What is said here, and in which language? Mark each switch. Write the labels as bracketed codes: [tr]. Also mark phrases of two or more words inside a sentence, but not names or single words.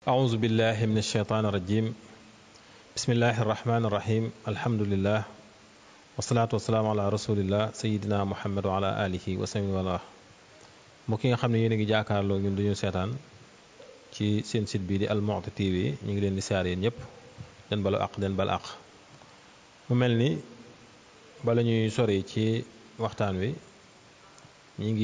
[ar] أعوذ بالله من الشيطان الرجيم بسم الله الرحمن الرحيم الحمد لله والصلاة والسلام على رسول الله سيدنا محمد وعلى آله وسلم والله [wo] mbokk yi nga xam ne yéen a ngi jàkkaarloo ñun duñu seetaan ci seen site bii di Al Mouhty TV ñu ngi leen di siyaar yéen ñëpp den balu àq den bal àq mu mel ni bala ñuy sori ci waxtaan wi ñi ngi